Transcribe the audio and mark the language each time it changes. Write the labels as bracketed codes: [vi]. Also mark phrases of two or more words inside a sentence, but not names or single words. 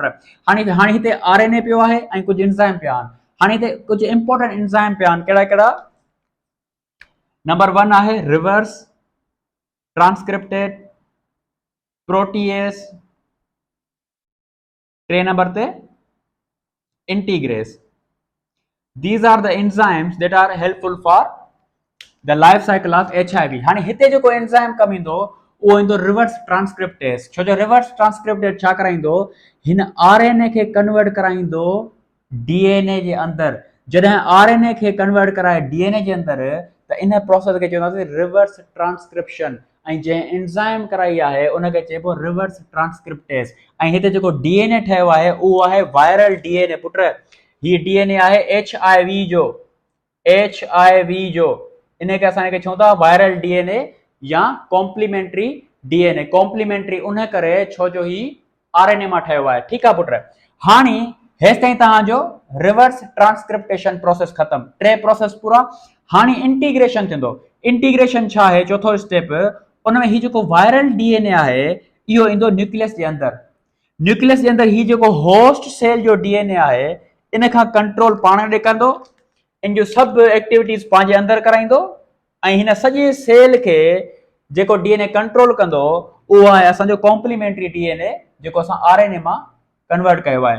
[sd] हाणे हिते RNA पियो आहे ऐं कुझु इंजाइम पिया आहिनि। हाणे हिते कुझु [en] important enzyme [sd] पिया आहिनि। कहिड़ा कहिड़ा? नंबर 1 आहे [en] reverse transcripted protease, [sd] 3 नंबर ते इंटीग्रेस। [en] These are the enzymes that are helpful for the life cycle of HIV। [sd] हाणे हिते जेको एंजाइम कम ईंदो उहो ईंदो [en] reverse transcriptase. [sd] छो जो [en] reverse transcriptase [sd] छा कराईंदो? हिन RNA खे कन्वर्ट कराईंदो DNA जे अंदरि। जॾहिं RNA खे कन्वर्ट कराए DNA जे अंदरि त इन प्रोसेस खे चवंदासीं [en] reverse transcription, [sd] ऐं जंहिं एंजाइम कराई आहे उनखे चइबो [en] reverse transcriptase. [sd] ऐं हिते जेको DNA ठहियो आहे उहो आहे [en] viral DNA [sd] पुट। ही DNA आहे HIV जो, HIV जो। इनखे असां हिनखे चऊं था [en] viral DNA [sd] या [en] complementary DNA. [sd] कॉम्प्लीमेंट्री उन करे छो जो ही RNA मां ठहियो आहे, ठीकु आहे पुट। हाणे हेसि ताईं तव्हांजो [en] reverse transcriptation process [sd] ख़तमु, 3 प्रोसेस पूरा। हाणे इंटीग्रेशन थींदो। इंटीग्रेशन छा आहे? चौथो स्टेप। उन में ही जेको [en] viral DNA [sd] आहे इहो ईंदो न्यूक्लियस जे अंदरि। न्यूक्लियस जे अंदरि ही जेको [en] host cell [sd] जो DNA आहे इन खां कंट्रोल पाण ॾे कंदो, इन जो सभु एक्टिविटीज़ पंहिंजे अंदरि कराईंदो ऐं हिन सॼे सेल खे जेको DNA कंट्रोल कंदो उहो आहे असांजो [en] complementary DNA, [sd] जेको असां RNA मां कन्वर्ट कयो आहे।